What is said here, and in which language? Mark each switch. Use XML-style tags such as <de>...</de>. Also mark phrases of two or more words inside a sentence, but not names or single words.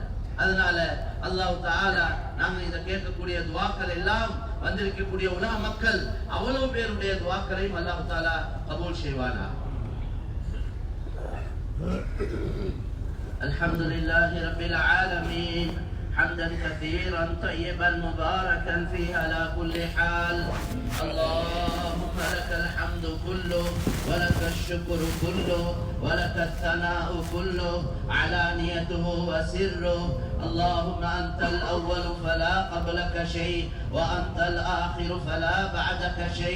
<ta>அதனால</ta> <ar>الله تعالى</ar> <ta>நாங்க இதை கேட்கக்கூடிய துவாக்கள் எல்லாம் வந்திருக்கக்கூடிய உலக மக்கள் அவ்வளவு பேருடைய துவாக்களையும்</ta> <ar>الله تعالى</ar> <ta>கபூல் செய்வானா.</ta> <ar>الحمد لله رب العالمين حمدا كثيرا طيبا مباركا فيه على كل حال. اللهم لك الحمد كله ولك الشكر كله ولك الثناء كله علانيته وسره. اللهم أنت الأول فلا قبلك شيء وأنت الآخر فلا بعدك شيء.</ar>